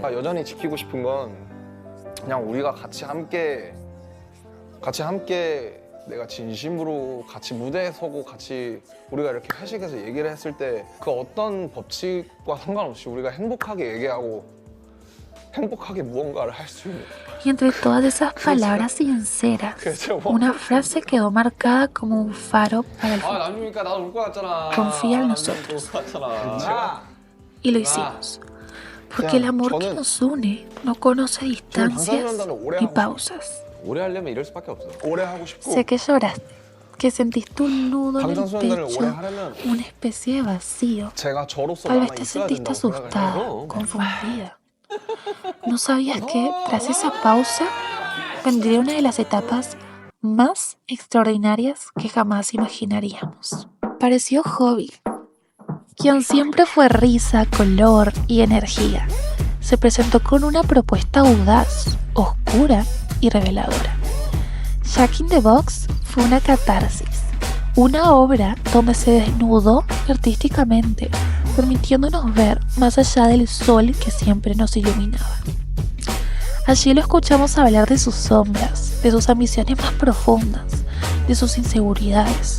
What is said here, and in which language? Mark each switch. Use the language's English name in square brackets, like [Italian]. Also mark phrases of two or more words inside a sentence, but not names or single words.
[Korean] 여전히 지키고 싶은 건 그냥 우리가 같이 함께 내가 진심으로 같이 무대에 서고 같이 우리가 이렇게 회식해서 얘기를 했을 때 그 어떤 법칙과 상관없이 우리가 행복하게 얘기하고 행복하게 무언가를 할 수 있는. [Spanish] Y entre todas esas palabras sinceras, una frase quedó marcada como un faro para el futuro. [Korean] 나중이니까 나도 올 것 같잖아. [Spanish] Confía en nosotros. Y lo hicimos. Porque el amor que nos une no conoce distancias ni pausas. [Korean] 오래 하려면 이럴 수밖에 없어. 오래 하고 싶고. [Spanish] Sé que lloraste, que sentiste un nudo en el [Korean] 방탄소년단을 오래 [Spanish] pecho, [Korean] 하려면 [Spanish] una especie de vacío. [Korean] 제가 저로서 [Spanish] Tal [Korean] 남아 [Spanish] vez te [Korean] 있어야 [Spanish] sentiste [Korean] 된다고 [Spanish] asustada, [Korean] 생각해요. [Spanish] confundida. ¿No sabías que tras esa pausa vendría una de las etapas más extraordinarias que jamás imaginaríamos. Pareció Hobby, quien siempre fue risa, color y energía. Se presentó con una propuesta audaz, oscura y reveladora. Jack in the Box fue una catarsis, una obra donde se desnudó artísticamente, permitiéndonos ver más allá del sol que siempre nos iluminaba. Allí lo escuchamos hablar de sus sombras, de sus ambiciones más profundas, de sus inseguridades.